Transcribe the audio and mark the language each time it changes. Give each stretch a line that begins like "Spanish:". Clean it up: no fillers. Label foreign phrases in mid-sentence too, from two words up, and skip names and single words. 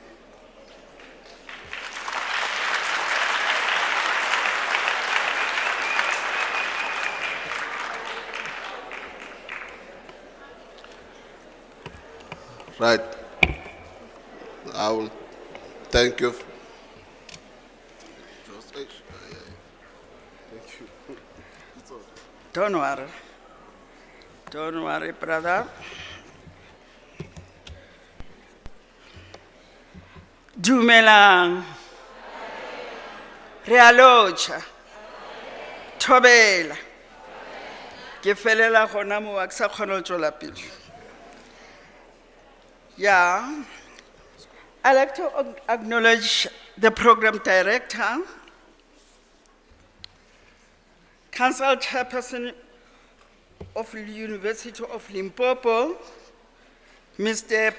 English: Right. I will thank you. Thank you. Don't worry. Don't worry, brother.
Northern Sotho: Dumelang. Realocha. Tobela. Ke felela gona mo wa ke sa kgona go tswela pele.
English: Yeah, I'd like to acknowledge the program director, council chairperson of the University of Limpopo, Mr.